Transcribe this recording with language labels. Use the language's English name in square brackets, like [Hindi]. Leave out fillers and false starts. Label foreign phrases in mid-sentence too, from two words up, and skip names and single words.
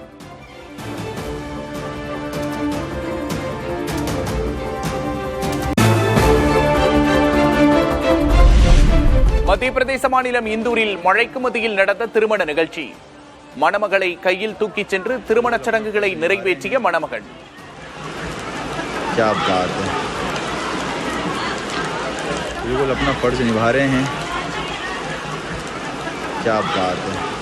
[Tamil] மத்திய பிரதேச மாநிலம் இந்தூரில் மழைக்கு மத்தியில் நடந்த திருமண நிகழ்ச்சி. மணமகளை கையில் தூக்கிச் சென்று திருமணச் சடங்குகளை நிறைவேற்றிய மணமகன். [Hindi] बिल्कुल अपना फर्ज निभा रहे हैं, क्या बात है।